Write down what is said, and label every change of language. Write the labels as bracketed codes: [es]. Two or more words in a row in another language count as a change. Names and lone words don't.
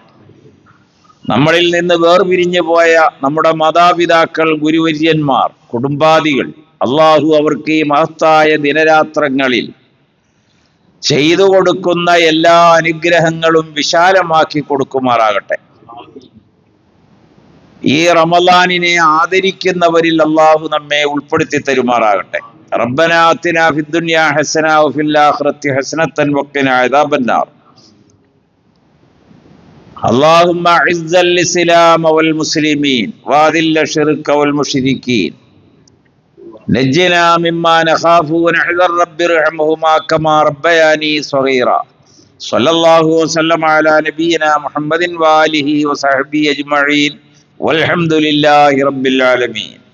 [ml] നമ്മളിൽ നിന്ന് വേർപിരിഞ്ഞു പോയ നമ്മുടെ മാതാപിതാക്കൾ, ഗുരുവര്യന്മാർ, കുടുംബാദികൾ അള്ളാഹു അവർക്ക് ഈ മഹത്തായ ദിനരാത്രങ്ങളിൽ ചെയ്തു കൊടുക്കുന്ന എല്ലാ അനുഗ്രഹങ്ങളും വിശാലമാക്കി കൊടുക്കുമാറാകട്ടെ. ഈ റമളാനിനെ ആദരിക്കുന്നവരിൽ അള്ളാഹു നമ്മെ ഉൾപ്പെടുത്തി തരുമാറാകട്ടെ. [ar] ربنا آتنا في الدنيا حسنة وفي الآخرة حسنة وقنا عذاب النار. اللهم اعز الاسلام والمسلمين واذل الشرك والمشركين نجنا مما نخاف ونحذر رب ارحمهما كما ربياني صغيرا. صلى الله وسلم على نبينا محمد وآله وصحبه أجمعين والحمد لله رب العالمين.